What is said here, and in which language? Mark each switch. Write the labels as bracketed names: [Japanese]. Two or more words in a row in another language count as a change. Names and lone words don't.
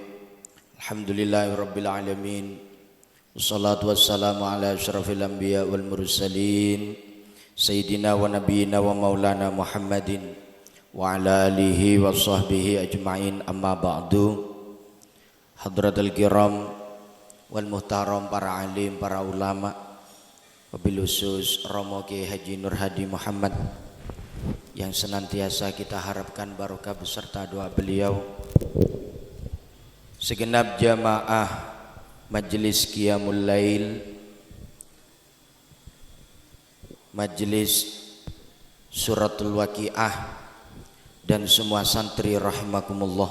[Arabic] الحمد لله رب العالمين. والصلاة والسلام على أشرف الأنبياء والمرسلين سيدنا ونبينا ومولانا محمد وعلى آله وصحبه أجمعين، أما بعد. حضرة الكرام والمحترم, [Indonesian] para alim, para ulama, wabil khusus Romo Kiai Haji Nur Hadi Muhammad yang senantiasa kita harapkan barokah beserta doa beliau, segenap jamaah Majelis Qiyamul Lail, Majelis Suratul Waqiah, dan semua santri rahimakumullah.